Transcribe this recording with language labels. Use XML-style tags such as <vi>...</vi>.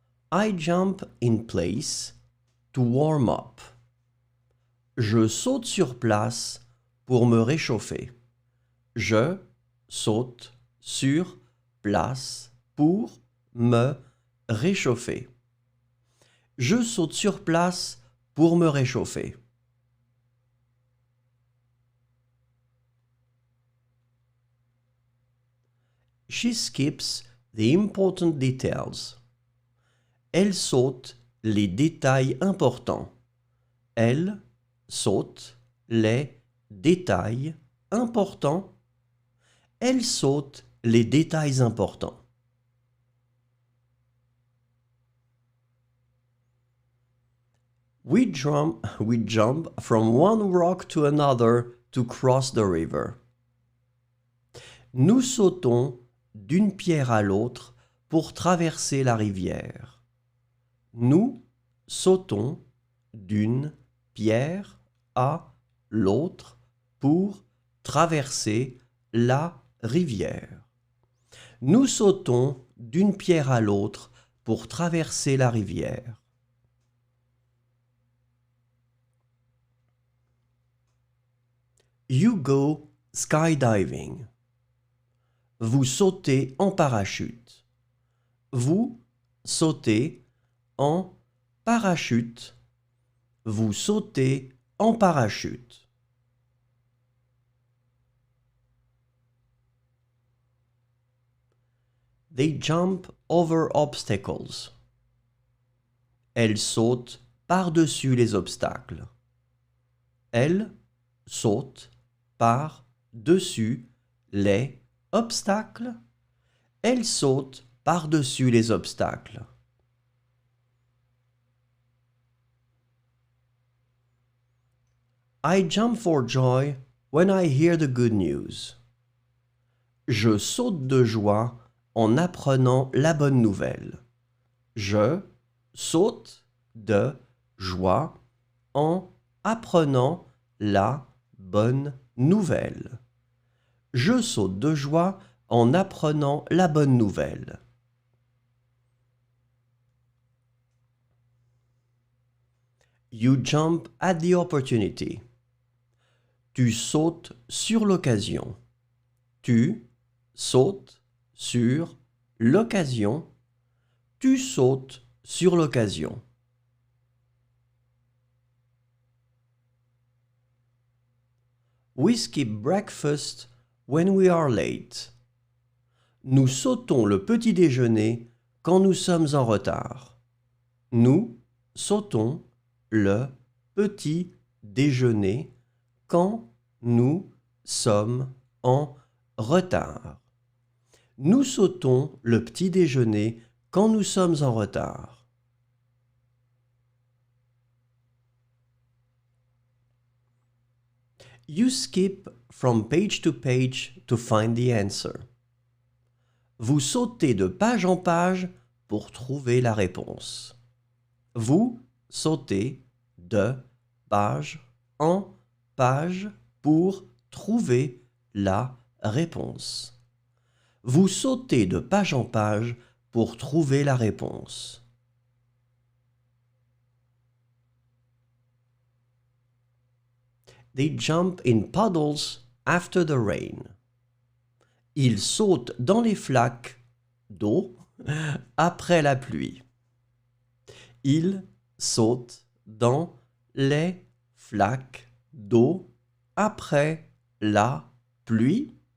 <en>I jump in place to warm up.</en> <fr>Je saute sur place pour me réchauffer. Je saute sur place pour me réchauffer. Je saute sur place pour me réchauffer.</fr> <en>She skips the important details.</en> <fr>Elle saute les détails importants. Elle saute les détails importants. Elle saute les détails importants.</fr> <en>We jump from one rock to another to cross the river.</en> <fr>Nous sautons d'une pierre à l'autre pour traverser la rivière. Nous sautons d'une pierre à l'autre pour traverser la rivière. Nous sautons d'une pierre à l'autre pour traverser la rivière.</fr> <en>You go skydiving.</en> <fr>Vous sautez en parachute. Vous sautez en parachute. Vous sautez en parachute.</fr> <en>They jump over obstacles.</en> <fr>Elles sautent par-dessus les obstacles. Elles sautent par-dessus les obstacles. Elles sautent par-dessus les obstacles.</fr> <en>I jump for joy when I hear the good news.</en> <fr>Je saute de joie en apprenant la bonne nouvelle. Je saute de joie en apprenant la bonne nouvelle. Je saute de joie en apprenant la bonne nouvelle.</fr> <en>You jump at the opportunity.</en> <fr>Tu sautes sur l'occasion. Tu sautes sur l'occasion. Tu sautes sur l'occasion.</fr> <en>We skip breakfast when we are late.</en> <fr>Nous sautons le petit déjeuner quand nous sommes en retard. Nous sautons le petit déjeuner quand nous sommes en retard. Nous sautons le petit déjeuner quand nous sommes en retard.</fr> <en>You skip from page to find the answer.</en> <fr>Vous sautez de page en page pour trouver la réponse. Vous sautez de page en page pour trouver la réponse. Vous sautez de page en page pour trouver la réponse.</fr> <en>They jump in puddles after the rain.</en> <fr>Ils sautent dans les flaques d'eau après la pluie. Ils sautent dans les flaques d'eau après la pluie.</fr>